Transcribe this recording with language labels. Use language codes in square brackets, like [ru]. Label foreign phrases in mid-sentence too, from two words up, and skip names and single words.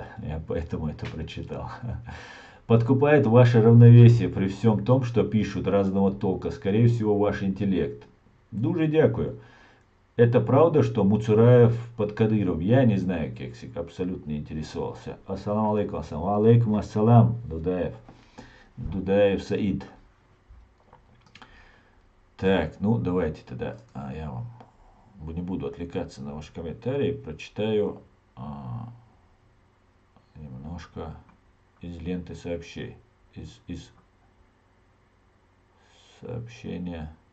[ru] Я поэтому это прочитал. Подкупает ваше равновесие при всем том, что пишут разного толка. Скорее всего, ваш интеллект. [uk] Дуже дякую. [ru] Это правда, что Муцураев под Кадыром? Я не знаю, Кексик, абсолютно не интересовался. [ar] السلام عليكم عليكم السلام, [ru] Дудаев. Дудаев Саид. Так, ну давайте тогда, я вам не буду отвлекаться на ваши комментарии, прочитаю немножко из ленты сообщений, из сообщения.